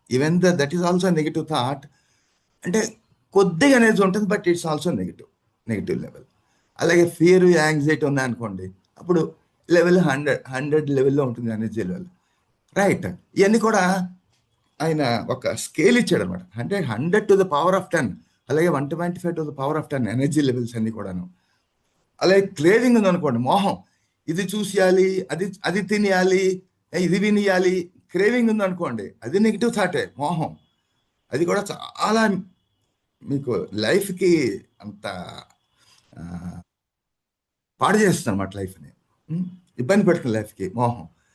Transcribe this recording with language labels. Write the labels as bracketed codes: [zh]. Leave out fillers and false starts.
[en] Even that is also negative thought. [te] అంటే కొద్దిగా energy ఉంటుంది, [en] But it's also negative level. [te] అలాగే ఫియర్, యాంగ్జైటీ ఉన్నాయనుకోండి, అప్పుడు లెవెల్ 100 లెవెల్లో ఉంటుంది ఎనర్జీ లెవెల్. రైట్, ఇవన్నీ కూడా ఆయన ఒక స్కేల్ ఇచ్చాడు అనమాట. [en] 100 to the power of 10, అలాగే 125 to the power of 10 [te] energy levels అన్ని కూడాను. అలాగే క్రేవింగ్ ఉందనుకోండి, మోహం, ఇది చూసేయాలి, అది తినేయాలి, ఇది వినియాలి, క్రేవింగ్ ఉందనుకోండి, అది నెగిటివ్ థాటే, మోహం. అది కూడా చాలా మీకు లైఫ్కి అంత పాడు చేస్తుంది అన్నమాట లైఫ్ని, ఇబ్బంది పెడుతుంది లైఫ్కి మోహం.